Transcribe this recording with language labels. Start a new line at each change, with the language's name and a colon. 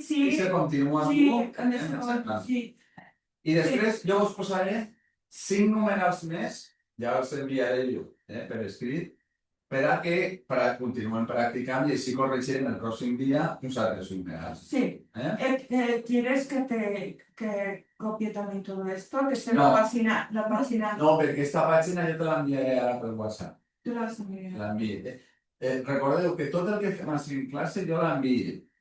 Catalan: sí. se continua Sí, tu,
Spanish: con eso, sí.
Catalan: I després jo us posaré 5 numerals més, ja els enviaré jo per escrit, per a que continuem practicant i així corregirem el pròxim dia uns altres numerals. Sí.
Spanish: ¿Quieres que copie también todo esto? Que esté No. la página.
Catalan: No, perquè aquesta pàgina jo te l'enviaré ara per WhatsApp.
Spanish: Tú lo has enviado.
Catalan: L'enviaré. Recordeu que tot el que fem així en classe jo l'envio.